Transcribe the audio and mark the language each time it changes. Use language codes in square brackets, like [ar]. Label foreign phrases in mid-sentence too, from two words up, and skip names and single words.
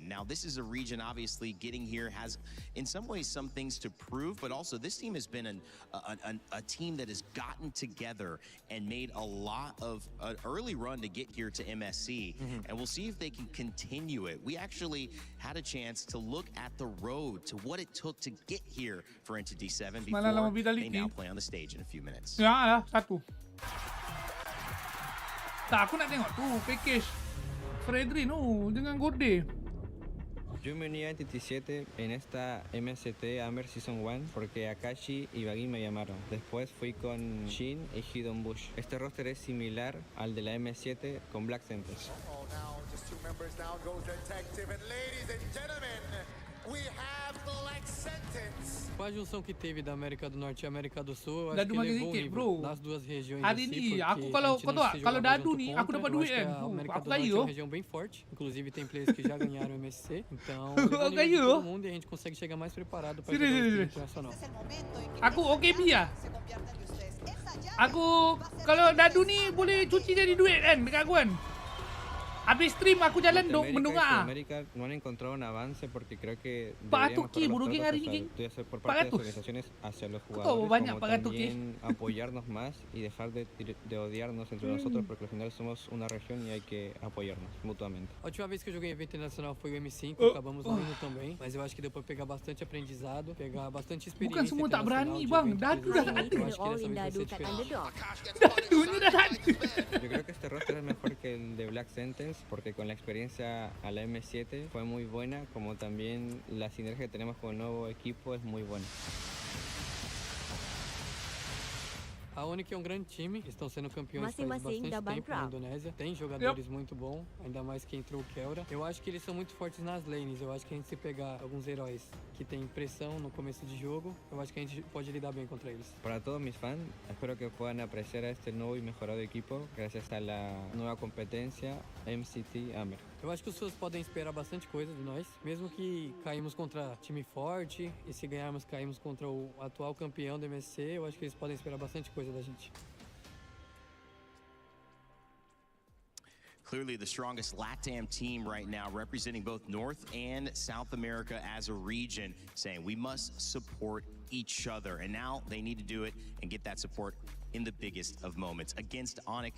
[en] Now, this is a region, obviously, getting here has, in some ways, some things to prove, but also this team has been a team that has gotten together and made a lot of an early run to get here to MSC, and we'll see if they can continue it. We actually had a chance to look at the road to what it took to get here for Entity 7 before they now play on the stage in a few minutes. [ms] Ya lah, satu. Tak, aku nak tengok tu package Fredry no dengan Gorde. [es] Yo me uní a Entity 7 en esta MST Amber Season 1 porque Akashi y Baggy me llamaron. Después fui con Shin y Hidden Bush. Este roster es similar al de la M7 con Black Tempest. [en] Oh, now just two members now goes Detective, and ladies and gentlemen, we have Black Sentence. [pt] Com a junção que teve da América do Norte e América do Sul, [ms] dah [pt] acho que levou o nível das duas regiões [ms] hari ni aku kalau dadu ni aku dapat duit kan. Aku kaya. [pt] É uma região bem forte, inclusive tem players que já ganharam o MSC, então todo mundo e a gente consegue chegar mais preparado para o internacional. [ms] Aku OKB lah. Aku kalau dadu ni boleh cuci jadi duit kan dekat aku kan. Habis stream aku jalan mendengar. [es] América no han encontrado un avance porque creo que [ms] Pak Tuki burungin hari ni [es] por parte de las organizaciones hacia los jugadores como también apoyarnos más y dejar de odiarnos entre nosotros porque al final somos una región y hay que apoyarnos mutuamente. [pt] A última vez que eu joguei em evento internacional foi o M5, acabamos vindo também, mas eu acho que deu para pegar bastante aprendizado, pegar bastante experiência. [ms] Bukan semua tak berani bang, dadu dah ada. [es] Yo creo que este roster es mejor que el de Black Sentence porque con la experiencia a la M7 fue muy buena, como también la sinergia que tenemos con el nuevo equipo es muy buena. [pt] A Onyx é grande time, estão sendo campeões faz bastante tempo na Indonésia. Tem jogadores muito bons, ainda mais que entrou o Kelra. Eu acho que eles são muito fortes nas lanes. Eu acho que a gente se pegar alguns heróis que tem pressão no começo de jogo, eu acho que a gente pode lidar bem contra eles. [es] Para todos mis fans, espero que puedan apreciar a este nuevo y mejorado equipo gracias a la nueva competencia MCT Amer. [pt] Eu acho que os fãs podem esperar bastante coisa de nós, mesmo que caímos contra time forte e se ganharmos caímos contra o atual campeão do MSC, eu acho que eles podem esperar bastante coisa da gente. [en] Clearly the strongest LATAM team right now, representing both North and South America as a region, saying we must support each other. And now they need to do it and get that support in the biggest of moments against Onyx.